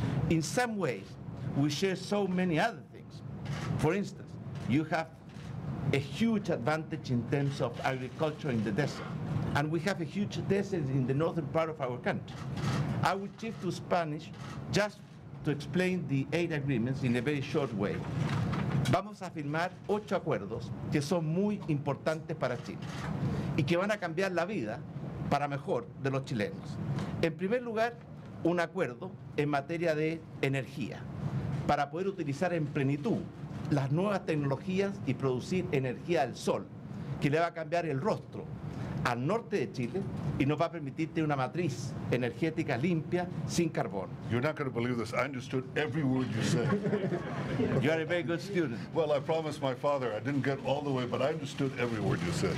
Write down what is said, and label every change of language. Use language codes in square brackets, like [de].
[en] In some ways, we share so many other things. For instance, you have a huge advantage in terms of agriculture in the desert, and we have a huge desert in the northern part of our country. I will shift to Spanish just to explain the 8 agreements in a very short way. [es] Vamos a firmar 8 acuerdos que son muy importantes para Chile y que van a cambiar la vida para mejor de los chilenos. En primer lugar, un acuerdo en materia de energía para poder utilizar en plenitud las nuevas tecnologías y producir energía del sol, que le va a cambiar el rostro al norte de Chile y nos va a permitir tener una matriz energética limpia sin carbón. [en] You're not going to believe this. I understood every word you said. You are a very good student. Well, I promised my father I didn't get all the way, but I understood every word you said.